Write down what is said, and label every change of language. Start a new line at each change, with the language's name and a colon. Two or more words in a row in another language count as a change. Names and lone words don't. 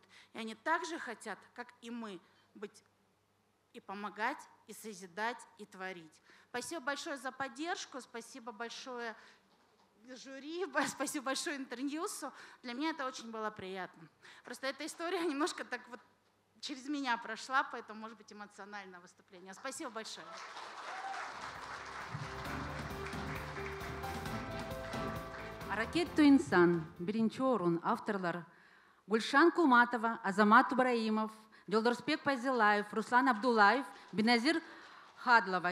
Russian: И они также хотят, как и мы, быть и помогать, и созидать, и творить. Спасибо большое за поддержку, спасибо большое жюри, спасибо большое Интерньюсу. Для меня это очень было приятно. Просто эта история немножко так вот через меня прошла, поэтому, может быть, эмоциональное выступление. Спасибо большое.
Kyrgyz: Аракетто инсан, биринчи орун, авторлар Гульшан Кулматова, Азамат Ибраимов, Жолдорбек Пайзелаев, Руслан Абдуллаев, Биназир Хадлова.